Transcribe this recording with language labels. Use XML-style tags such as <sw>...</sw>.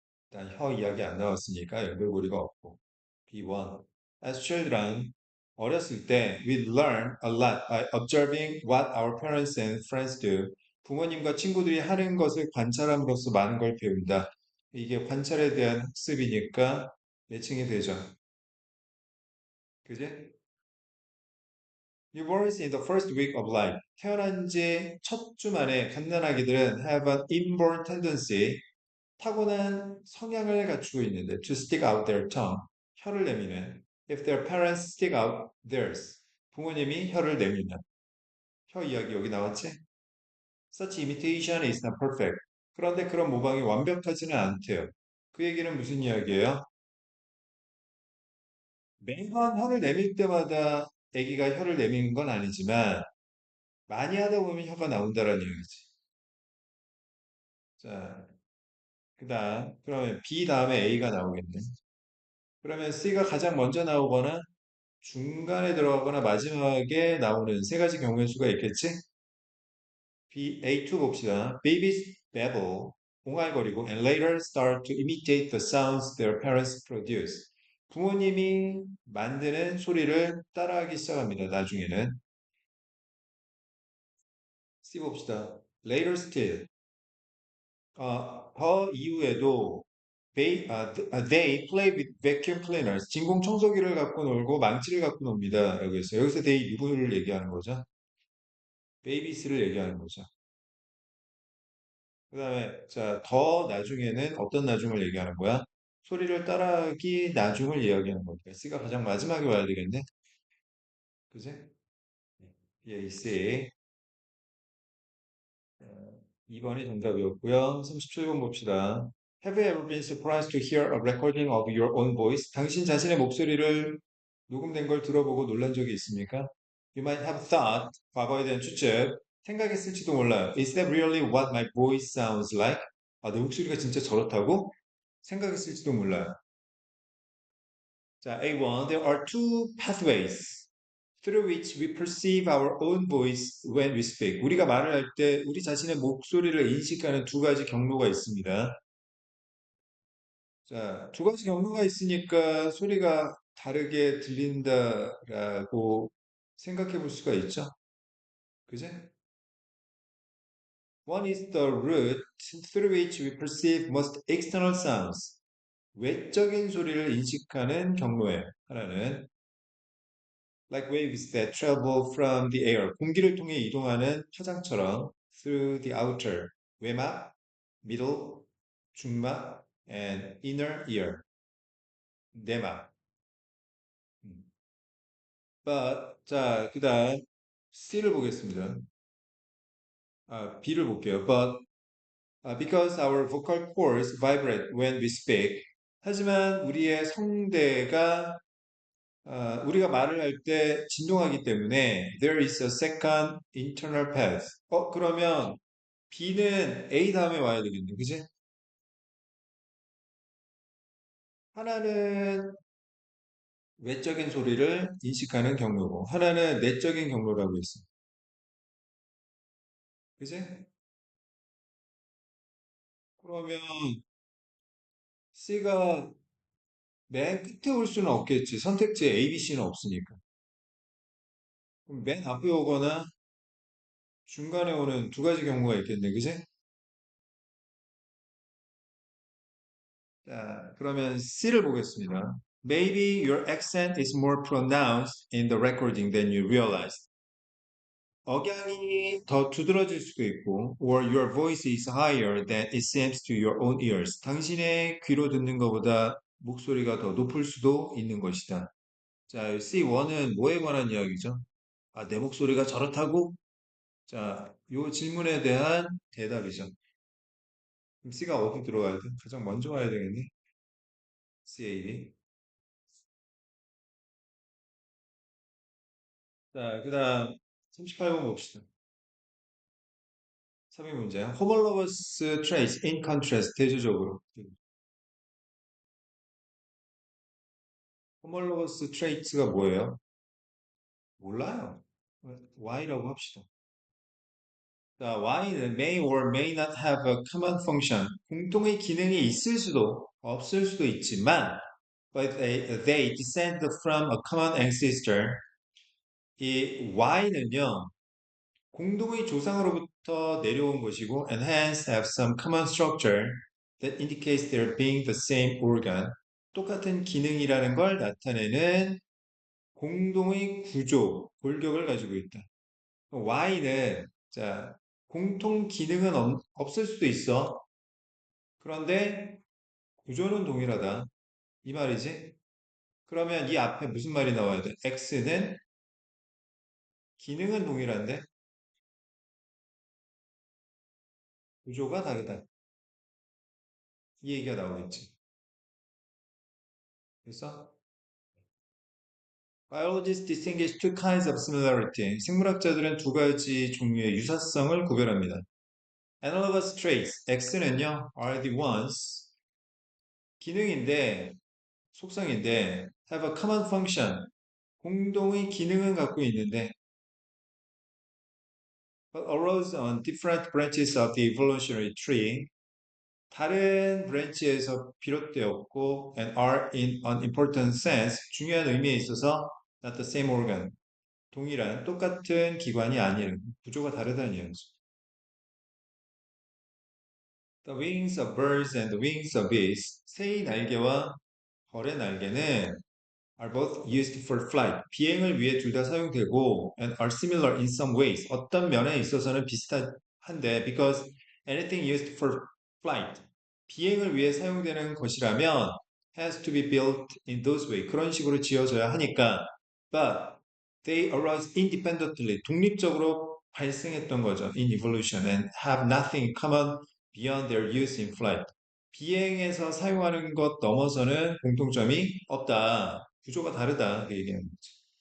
<ko>일단 혀 이야기 안 나왔으니까 연결고리가 없고. B1.</ko> <en>As children,</en> <ko>어렸을 때,</ko> <en>we learn a lot by observing what our parents and friends do.</en> <ko>부모님과 친구들이 하는 것을 관찰함으로써 많은 걸 배운다. 이게 관찰에 대한 학습이니까 매칭이 되죠. 그지?</ko> <en>Newborns in the first week of life.</en> <ko>태어난 지 첫 주 만에 갓난아기들은</ko> <en>have an inborn tendency,</en> <ko>타고난 성향을 갖추고 있는데</ko> <en>to stick out their tongue,</en> <ko>혀를 내미는</ko> <en>if their parents stick out theirs,</en> <ko>부모님이 혀를 내미는 혀 이야기 여기 나왔지?</ko> <en>Such imitation is not perfect.</en> <ko>그런데 그런 모방이 완벽하지는 않대요. 그 얘기는 무슨 이야기예요? 매번 혀를 내밀 때마다 아기가 혀를 내미는 건 아니지만 많이 하다 보면 혀가 나온다라는 얘기지. 자, 그다음 그러면 B 다음에 A가 나오겠네. 그러면 C가 가장 먼저 나오거나 중간에 들어가거나 마지막에 나오는 세 가지 경우의 수가 있겠지? A2 봅시다.</ko> <en>Babies babble,</en> <ko>옹알거리고</ko> <en>and later start to imitate the sounds their parents produce.</en> <ko>부모님이 만드는 소리를 따라하기 시작합니다. 나중에는. C 봅시다.</ko> <en>Later still.</en> <ko>더 이후에도</ko> <en>they play with vacuum cleaners.</en> <ko>진공 청소기를 갖고 놀고 망치를 갖고 놉니다. 라고 했어요. 여기서 they 누구를 얘기하는 거죠? 베이비스를 얘기하는 거죠. 그 다음에, 자, 더 나중에는 어떤 나중을 얘기하는 거야? 소리를 따라하기 나중을 이야기하는 거니까. C가 가장 마지막에 와야 되겠네? 그지? 예, C. 2번이 정답이었고요. 37번 봅시다.</ko> <en>Have you ever been surprised to hear a recording of your own voice?</en> <ko>당신 자신의 목소리를 녹음된 걸 들어보고 놀란 적이 있습니까?</ko> <en>You might have thought,</en> <ko>과거에 대한 추측, 생각했을지도 몰라요. Is that really what my voice sounds like? 아, 내 목소리가 진짜 저렇다고? 생각했을지도 몰라요. 자, A1.</ko> <en>There are two pathways through which we perceive our own voice when we speak.</en> <ko>우리가 말을 할 때 우리 자신의 목소리를 인식하는 두 가지 경로가 있습니다. 자, 두 가지 경로가 있으니까 소리가 다르게 들린다라고 생각해 볼 수가 있죠. 그지?</ko> <en>One is the route through which we perceive most external sounds.</en> <ko>외적인 소리를 인식하는 경로예요. 하나는</ko> <en>like waves that travel from the air.</en> <ko>공기를 통해 이동하는 파장처럼</ko> <en>through the outer.</en> <ko>외막,</ko> <en>middle,</en> <ko>중막,</ko> <en>and inner ear.</en> <ko>내막. 음. But 자, 그다음 C를 보겠습니다. B를 볼게요.</ko> <en>But because our vocal cords vibrate when we speak.</en> <ko>하지만 우리의 성대가 우리가 말을 할 때 진동하기 때문에</ko> <en>there is a second internal path.</en> <ko>그러면 B는 A 다음에 와야 되겠네. 그지? 하나는 외적인 소리를 인식하는 경로고 하나는 내적인 경로라고 했어. 그지? 그러면 C가 맨 끝에 올 수는 없겠지. 선택지에 A, B, C는 없으니까. 그럼 맨 앞에 오거나 중간에 오는 두 가지 경우가 있겠네. 그지? 자, 그러면 C를 보겠습니다.</ko> <en>Maybe your accent is more pronounced in the recording than you realize.</en> <ko>억양이 더 두드러질 수도 있고,</ko> <en>or your voice is higher than it seems to your own ears.</en> <ko>당신의 귀로 듣는 것보다 목소리가 더 높을 수도 있는 것이다. 자, C1은 뭐에 관한 이야기죠? 아, 내 목소리가 저렇다고? 자, 요 질문에 대한 대답이죠. 그럼 C가 어디 들어가야 돼? 가장 먼저 와야 되겠니? CAD. 자, 그 다음 38번 봅시다. 3위 문제.</ko> <en>homologous traits in contrast,</en> <ko>대조적으로. homologous traits가 뭐예요? 몰라요. Y라고 합시다. 자, Y는</ko> <en>may or may not have a common function.</en> <ko>공통의 기능이 있을 수도 없을 수도 있지만</ko> <en>but they descend from a common ancestor.</en> <ko>이 Y는요, 공동의 조상으로부터 내려온 것이고</ko> <en>and hence have some common structure that indicates they're being the same organ.</en> <ko>똑같은 기능이라는 걸 나타내는 공동의 구조, 골격을 가지고 있다. Y는 자, 공통 기능은 없을 수도 있어. 그런데 구조는 동일하다. 이 말이지? 그러면 이 앞에 무슨 말이 나와야 돼? X는 기능은 동일한데 구조가 다르다. 이 얘기가 나오겠지. 그래서</ko> <en>Biologists distinguish two kinds of similarity.</en> <ko>생물학자들은 두 가지 종류의 유사성을 구별합니다.</ko> <en>Analogous traits,</en> <ko>X는요,</ko> <en>are the ones,</en> <ko>기능인데, 속성인데,</ko> <en>have a common function,</en> <ko>공동의 기능은 갖고 있는데,</ko> <en>but arose on different branches of the evolutionary tree,</en> <ko>다른 브랜치에서 비롯되었고,</ko> <en>and are in an important sense,</en> <ko>중요한 의미에 있어서</ko> <en>not the same organ,</en> <ko>동일한 똑같은 기관이 아닌 구조가 다르다는 이야기죠.</ko> <en>The wings of birds and the wings of bees.</en> <ko>새의 날개와 벌의 날개는</ko> <en>are both used for flight.</en> <ko>비행을 위해 둘 다 사용되고</ko> <en>and are similar in some ways.</en> <ko>어떤 면에 있어서는 비슷한데</ko> <en>because anything used for flight.</en> <ko>비행을 위해 사용되는 것이라면</ko> <en>has to be built in those way.</en> <ko>그런 식으로 지어져야 하니까</ko> <en>but they arose independently.</en> <ko>독립적으로 발생했던 거죠.</ko> <en>in evolution and have nothing common beyond their use in flight.</en> <ko>비행에서 사용하는 것 넘어서는 공통점이 없다. 구조가 다르다. 그 얘기하는 거죠.</ko>